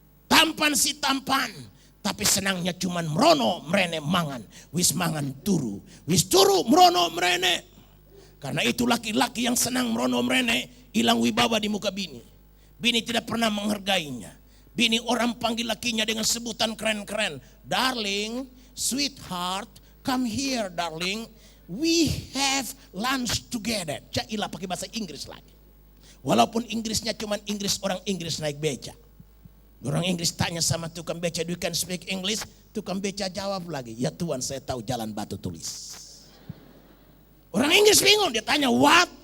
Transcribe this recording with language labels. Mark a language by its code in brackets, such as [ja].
[id] Tampan si tampan. Tapi senangnya cuman [jv] merono merene mangan. Wis mangan turu. Wis turu merono merene. [id] Karena itu laki-laki yang senang merono merene hilang wibawa di muka bini. Bini tidak pernah menghargainya. Bini orang panggil lakinya dengan sebutan keren-keren. [en] Darling, sweetheart, come here darling. We have lunch together. [id] Cailah pakai bahasa Inggris lagi. Walaupun Inggrisnya cuma Inggris orang Inggris naik beca. Orang Inggris tanya sama tukang beca, [en] do you can speak English? [id] Tukang beca jawab lagi, ya Tuhan saya tahu jalan batu tulis. Orang Inggris bingung, dia tanya what?